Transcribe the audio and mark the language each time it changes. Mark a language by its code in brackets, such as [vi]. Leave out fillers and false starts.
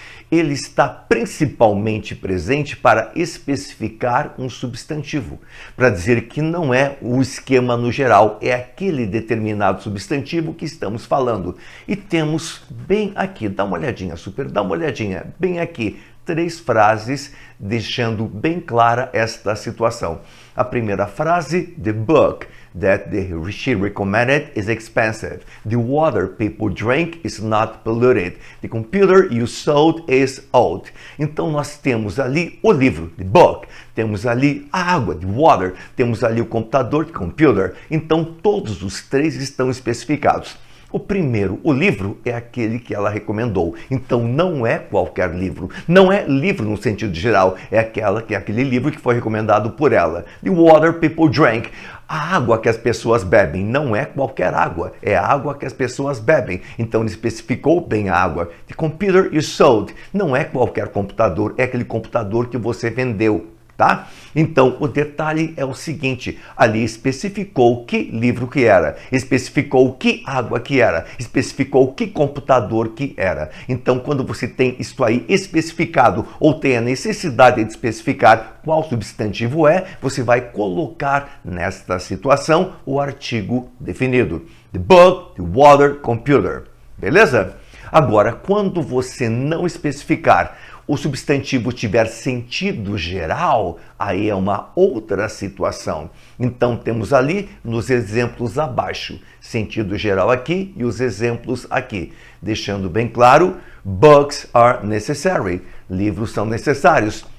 [pt] Ele está principalmente presente para especificar um substantivo, para dizer que não é o esquema no geral, é aquele determinado substantivo que estamos falando. E temos bem aqui, dá uma olhadinha, super, dá uma olhadinha, bem aqui, 3 frases deixando bem clara esta situação. A primeira frase, [en] the book that she recommended is expensive. The water people drink is not polluted. The computer you sold is old. [pt] Então nós temos ali o livro, the book. Temos ali a água, the water. Temos ali o computador, the computer. Então todos os 3 estão especificados. O primeiro, o livro, é aquele que ela recomendou. Então não é qualquer livro. Não é livro no sentido geral. É aquele livro que foi recomendado por ela. [en] The water people drank. [pt] A água que as pessoas bebem não é qualquer água. É a água que as pessoas bebem. Então ele especificou bem a água. [en] The computer you sold. [pt] Não é qualquer computador. É aquele computador que você vendeu. Tá? Então, o detalhe é o seguinte, ali especificou que livro que era, especificou que água que era, especificou que computador que era. Então, quando você tem isso aí especificado ou tem a necessidade de especificar qual substantivo é, você vai colocar nesta situação o artigo definido. [en] The book, the water, computer. [pt] Beleza? Agora, quando você não especificar, o substantivo tiver sentido geral, aí é uma outra situação. Então temos ali nos exemplos abaixo, sentido geral aqui e os exemplos aqui. Deixando bem claro, [en] books are necessary, [pt] livros são necessários.